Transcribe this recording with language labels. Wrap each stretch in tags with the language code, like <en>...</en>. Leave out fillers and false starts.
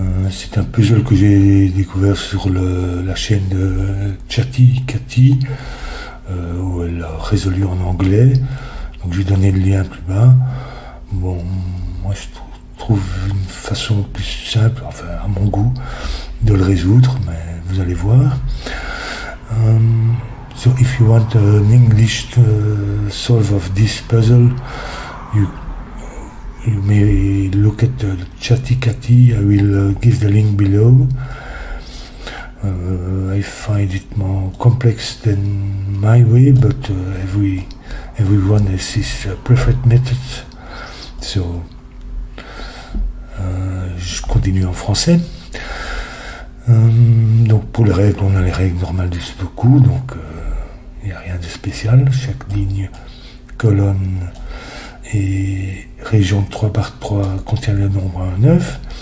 <fr>C'est un puzzle que j'ai découvert sur la chaîne de Chatty Cathy, où elle a résolu en anglais. Donc je vais donner le lien plus bas. Bon, moi je trouve une façon plus simple, enfin à mon goût, de le résoudre, mais vous allez voir.</fr> <en>So if you want an English solve of this puzzle, you may look at Chatty Cathy. I will give the link below. I find it more complex than my way, but everyone has his preferred method.</en> <fr>So, je continue en français. Donc pour les règles, on a les règles normales du Sudoku, donc il n'y a rien de spécial. Chaque ligne, colonne et région de 3 par 3 contient le nombre 9.</fr>